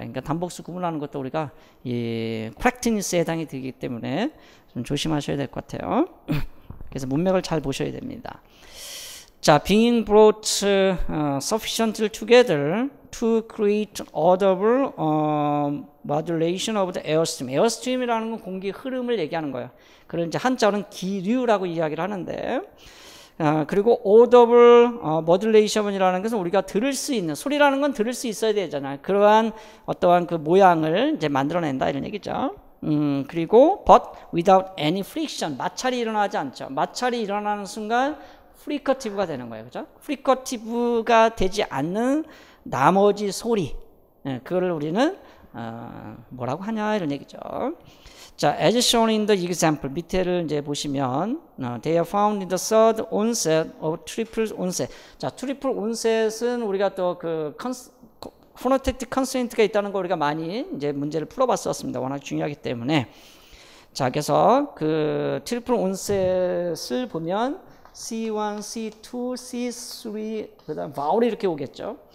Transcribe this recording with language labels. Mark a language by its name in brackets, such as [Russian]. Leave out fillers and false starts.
[Korean] 그러니까 단복수 구분하는 것도 우리가 이 프랙티니스에 해당이 되기 때문에 좀 조심하셔야 될 것 같아요. 그래서 문맥을 잘 보셔야 됩니다. [English] 자, being brought sufficiently together to create audible modulation of the airstream. [Korean] airstream이라는 건 공기 흐름을 얘기하는 거예요. 그걸 이제 한자로는 기류라고 이야기를 하는데, 그리고 audible modulation이라는 것은 우리가 들을 수 있는, 소리라는 건 들을 수 있어야 되잖아요. 그러한 어떠한 그 모양을 이제 만들어낸다 이런 얘기죠. 그리고 [English] but without any friction, [Korean] 마찰이 일어나지 않죠. 마찰이 일어나는 순간 프리커티브가 되는 거예요. 그죠? 프리커티브가 되지 않는 나머지 소리, 그거를 우리는 뭐라고 하냐 이런 얘기죠. [English] 자, as shown in the example, [Korean] 밑에를 이제 보시면 [English] they are found in the third onset of triple onset. [Korean] 자, 트리플 온셋은 우리가 또 그 포노테틱 컨스트레인트가 있다는 거 우리가 많이 이제 문제를 풀어봤었습니다. 워낙 중요하기 때문에. 자, 그래서 그 트리플 온셋을 보면 C1, C2, C3, 그다음 바울이 이렇게 오겠죠.